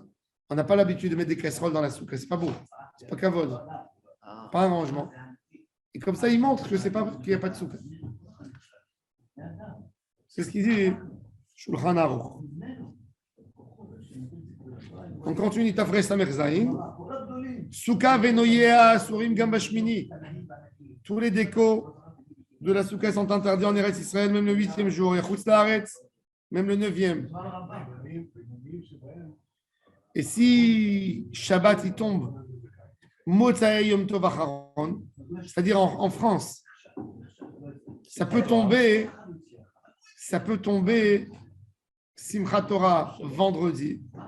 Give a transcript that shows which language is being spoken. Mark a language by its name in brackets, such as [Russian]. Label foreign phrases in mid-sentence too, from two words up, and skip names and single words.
[French] On n'a pas l'habitude de mettre des casseroles dans la souka. C'est pas beau. C'est pas kavod. Pas un rangement. Et comme ça, il montre que c'est pas qu'il n'y a pas de souka. C'est ce qu'il dit Shulchan Aruch. On continue [Hebrew] Tafrei Samer Zayin. Souka venoyea surim gam bashmini. [French] Tous les décos de la souka sont interdits en [Hebrew] Eretz Israël, [French] même le 8e jour. Et [Hebrew] Chutz Laaretz, [French] même le 9e. Et si Shabbat il tombe, [Hebrew] Motzai Yom Tov Acharon, [French] c'est-à-dire en France, ça peut tomber Simchat Torah vendredi.